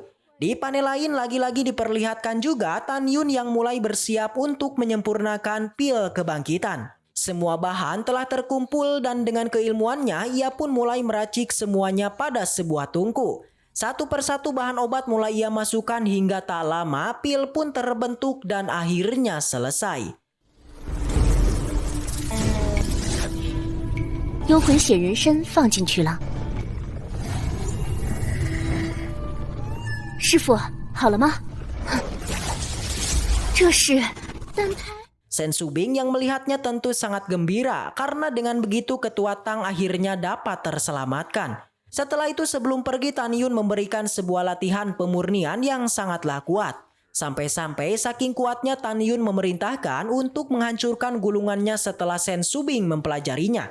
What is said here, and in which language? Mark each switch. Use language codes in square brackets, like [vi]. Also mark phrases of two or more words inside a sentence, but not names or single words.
[id] Di panel lain lagi-lagi diperlihatkan juga Tan Yun yang mulai bersiap untuk menyempurnakan pil kebangkitan. Semua bahan telah terkumpul dan dengan keilmuannya ia pun mulai meracik semuanya pada sebuah tungku. Satu persatu bahan obat mulai ia masukkan hingga tak lama pil pun terbentuk dan akhirnya selesai. [zh] 幽魂血人参放进去了。师傅，好了吗？这是单胎。 [id] Sen Subing yang melihatnya tentu sangat gembira karena dengan begitu ketua Tang akhirnya dapat terselamatkan. Setelah itu sebelum pergi Tan Yun memberikan sebuah latihan pemurnian yang sangatlah kuat. Sampai-sampai saking kuatnya Tan Yun memerintahkan untuk menghancurkan gulungannya setelah Sen Subing mempelajarinya.